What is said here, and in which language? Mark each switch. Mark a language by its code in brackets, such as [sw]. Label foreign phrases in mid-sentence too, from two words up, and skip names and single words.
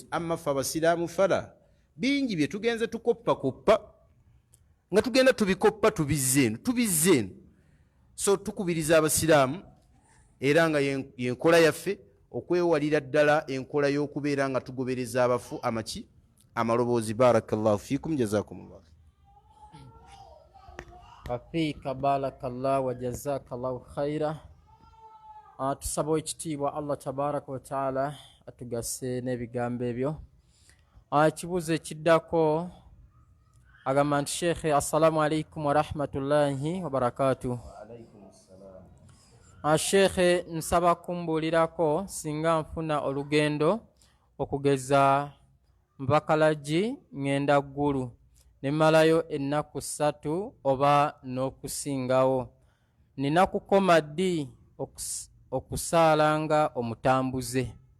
[lg] Amma ffe abasiraamu fala bingi bye tugenze tukoppakoppa nga tugenda tubikoppa tubizze eno. So tukubiriza abasiraamu era nga yenkola yaffe okwewalira ddala enkola y'okubeera nga tugobereza abafu amaki? Amaloboozi. [ar] بارك الله فيكم، جزاكم الله. وفيك بارك الله وجزاك الله خيرا. [lg] Tusaba ekitiibwa [ar] الله تبارك وتعالى [lg] atugase n'ebigambo ebyo. Ekibuuzo ekiddako agamba nti Sheikh, [ar] السلام عليكم ورحمة الله وبركاته. [lg] Sheikh, nsaba kumbuulirako singa nfuna olugendo okugeza Mbakalagi ngenda ggulu ne malayo ennaku 3 oba n'okusingawo, nina kukoma ddi okusaalanga omutambuze?